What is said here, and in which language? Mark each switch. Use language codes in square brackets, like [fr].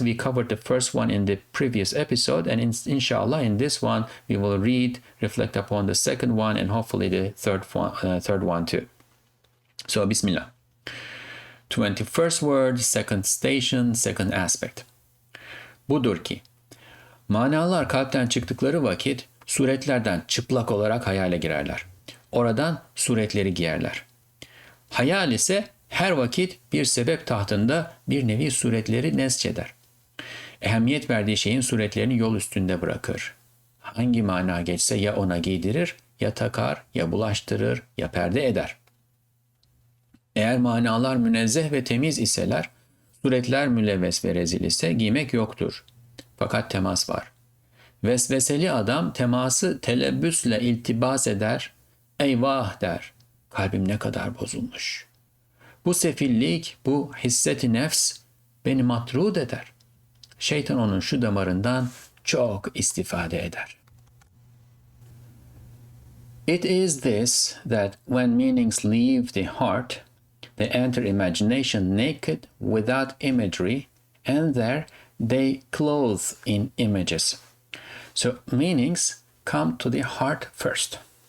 [en] We covered the first one in the previous episode, and inshallah in this one we will read, reflect upon the second one, and hopefully the third one too. So Bismillah. 21st word, second station, second aspect. [tr] Budur ki manalar kalpten çıktıkları vakit suretlerden çıplak olarak hayale girerler. Oradan suretleri giyerler. Hayal ise her vakit bir sebep tahtında bir nevi suretleri nesçeder. Ehemmiyet verdiği şeyin suretlerini yol üstünde bırakır. Hangi mana geçse ya ona giydirir, ya takar, ya bulaştırır, ya perde eder. Eğer manalar münezzeh ve temiz iseler, suretler mülevves ve rezil ise giymek yoktur. Fakat temas var. Vesveseli adam teması telebbüsle iltibas eder, eyvah der, kalbim ne kadar bozulmuş. Bu sefillik, bu hisseti nefs beni matrud eder. Şeytan onun şu damarından çok istifade eder. [en] It is this that when meanings leave the heart, they enter imagination naked without imagery, and there they clothe in images. So meanings come to the heart first.